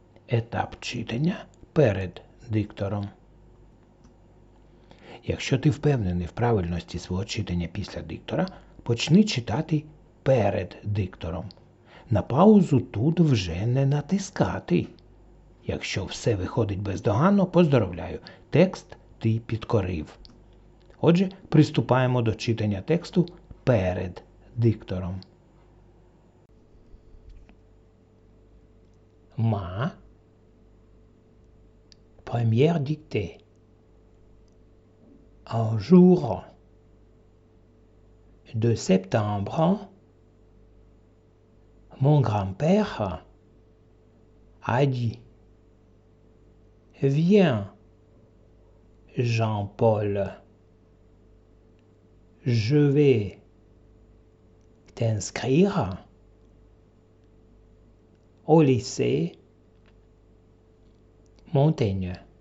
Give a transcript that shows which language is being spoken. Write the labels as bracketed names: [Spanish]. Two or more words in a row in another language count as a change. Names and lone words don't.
[Ukrainian] етап читання перед диктором. Якщо ти впевнений в правильності свого читання після диктора, почни читати перед диктором. На паузу тут вже не натискати. Якщо все виходить бездоганно, поздоровляю, текст ти підкорив. Отже, приступаємо до читання тексту перед диктором. [French] Ma première dictée. Un jour de septembre, mon grand-père a dit: Viens, Jean-Paul, je vais t'inscrire au lycée Montaigne.